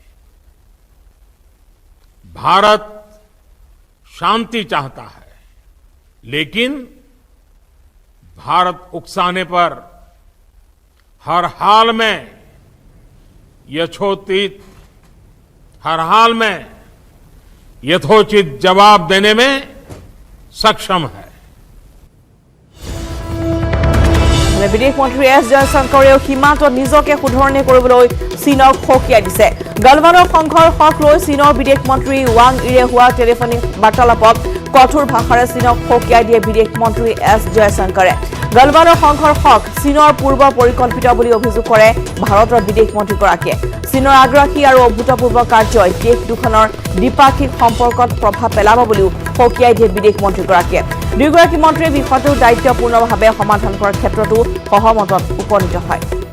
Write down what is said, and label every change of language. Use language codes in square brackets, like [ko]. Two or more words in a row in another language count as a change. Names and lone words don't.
[hi] भारत शांति चाहता है लेकिन भारत उकसाने पर हर हाल में यथोचित जवाब देने में सक्षम है [as] বিদেশ মন্ত্ৰী এছ জয়শংকৰেও সীমান্তত নিজকে শুধৰণি কৰিবলৈ চীনক হকিয়াই দিছে গলৱানৰ সংঘৰ্ষক লৈ চীনৰ বিদেশ মন্ত্ৰী ৱাং ইৰে হোৱা টেলিফোনিক বাৰ্তালাপত কঠোৰ ভাষাৰে চীনক সকীয়াই দিয়ে বিদেশ মন্ত্ৰী এছ জয়শংকৰে গলৱানৰ সংঘৰ্ষক চীনৰ পূৰ্ব পৰিকল্পিত বুলি অভিযোগ কৰে ভাৰতৰ বিদেশ মন্ত্ৰীগৰাকীয়ে চীনৰ আগ্ৰাসী আৰু অভূতপূৰ্ব কাৰ্যই দেশ দুখনৰ দ্বিপাক্ষিক সম্পৰ্কত প্ৰভাৱ পেলাব বুলিও সকীয়াই দিয়ে বিদেশ মন্ত্ৰীগৰাকীয়ে দুয়োগৰাকী মন্ত্ৰীয়ে বিষয়টো দায়িত্বপূৰ্ণভাৱে সমাধান কৰাৰ ক্ষেত্ৰতো সহমতত উপনীত হয়